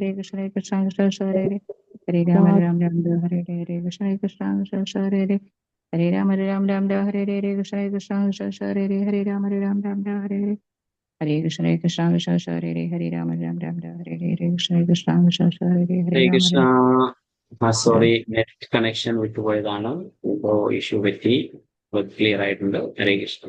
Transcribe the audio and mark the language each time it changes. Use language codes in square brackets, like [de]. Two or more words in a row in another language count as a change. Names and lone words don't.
[sa] Hare Krishna, Hare Krishna, Krishna Hare Hare. Hare Ram Ram Ram Hare Hare. Hare Krishna, Hare Krishna, Krishna Hare Hare. Hare Ram Ram Ram Hare Hare. Hare Krishna, Hare Krishna, Krishna Hare Hare. Hare Ram Ram Ram Hare Hare. Hare Krishna, Hare Krishna, Krishna Hare Hare. Hare Ram Ram Ram Hare Hare. Hare Krishna, Hare Krishna, Krishna Hare Hare. Hare ഹരേ Ram കൃഷ്ണ. Ram [ml] സോറി, നെറ്റ് കണക്ഷൻ വിട്ടുപോയതാണ്. ഇപ്പോ ഇഷ്യൂ പറ്റി, ക്ലിയർ ആയിട്ടുണ്ട്. [sa] ഹരേ കൃഷ്ണ.